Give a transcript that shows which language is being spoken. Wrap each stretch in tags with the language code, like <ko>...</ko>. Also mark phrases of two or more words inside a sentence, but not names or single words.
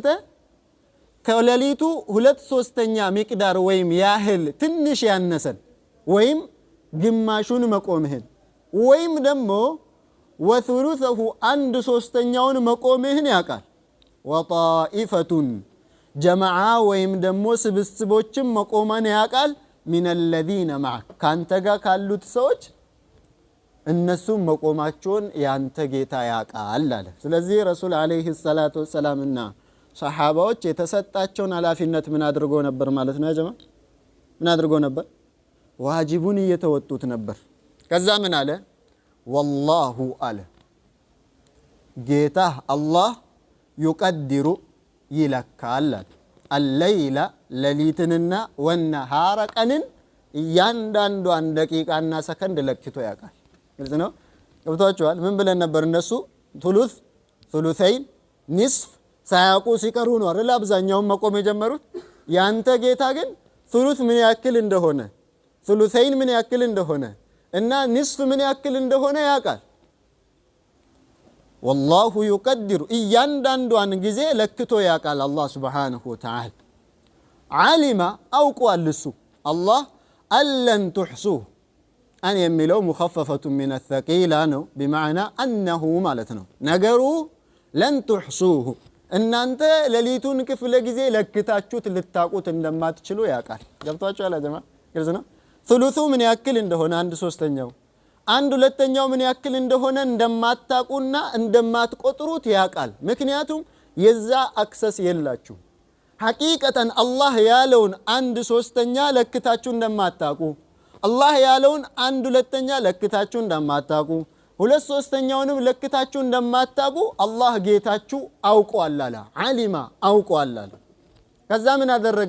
<am>ከሌሊቱ 2/3 ሚቅዳር ወይም ያህል ትንሽ ያነሰን ወይም ግማሹን መቆምህን ወይም ደግሞ ወثلثه 1/3 መቆምህን ያውቃል። ወጣኢፈቱን ጀማዓ ወይም ደግሞ ስብስቦችም መቆማን ያውቃል።</am> <ar>من الذين معك</ar> <am>ካንተ ጋር ካሉት ሰዎች እነሱም መቆማቸውን ያንተ ጌታ ያውቃል አለ። ስለዚህ ረሱል</am> <ar>عليه الصلاة والسلام</ar> <am>ሰሃባዎች የተሰጣቸውን ኃላፊነት ምን አድርጎ ነበር ማለት ነው? ያ ጀማ ምን አድርጎ ነበር? ዋጅቡን እየተወጡት ነበር። ከዛ ምን አለ? ወላሁ አለ ጌታ አላህ ይቀድሩ ይለካል አለይላ ለሊትንና ወነሃረ ቀንን እያንዳንዷን ደቂቃና ሰከንድ ለክቶ ያውቃል። ግልጽ ነው። ገብቷችኋል? ምን ብለን ነበር? እነሱ</am> <ar>ثلث ثلثين</ar> <am>ንስፍ ሳያውቁ ሲቀሩ ነው አይደል አብዛኛውን መቆም የጀመሩት። ያንተ ጌታ ግን ثلث ምን ያክል እንደሆነ ثلثين ምን ያክል እንደሆነ እና ንስፍ ምን ያክል እንደሆነ ያውቃል።</am> <ar>والله يقدر</ar> <am>እያንዳንዷን ጊዜ ለክቶ ያውቃል አላህ</am> <ar>سبحانه وتعالى።</ar> <am>علم አውቋል እሱ አላህ አለን تحصوه አን የሚለው</am> <ar>مخففة من الثقيلة</ar> <am>ነው</am> <ar>بمعنى أنه</ar> <am>ማለት ነው። ነገሩ</am> <ar>لن تحصوه</ar> <am>እናንተ ሌሊቱን ክፍለ ጊዜ ለክታችሁት ልታቁት እንደማትችሉ ያውቃል። ገብቷችኋል ጀማ? ግልጽ ነው። ثلث ምን ያክል እንደሆነ 1/3 1/2 ምን ያክል እንደሆነ እንደማታቁና እንደማትቆጥሩት ያውቃል። ምክንያቱም የዛ አክሰስ የላችሁ። ሐቂቀተን አላህ ያለውን 1/3 ለክታችሁ እንደማታቁ፣ አላህ ያለውን 1/2 ለክታችሁ እንደማታቁ፣ 2/3ኛውንም ለክታችሁ እንደማታቁ አላህ ጌታችሁ አውቋል አለ። ዓሊማ አውቋል አለ። ከዛ ምን አደረገ?</am>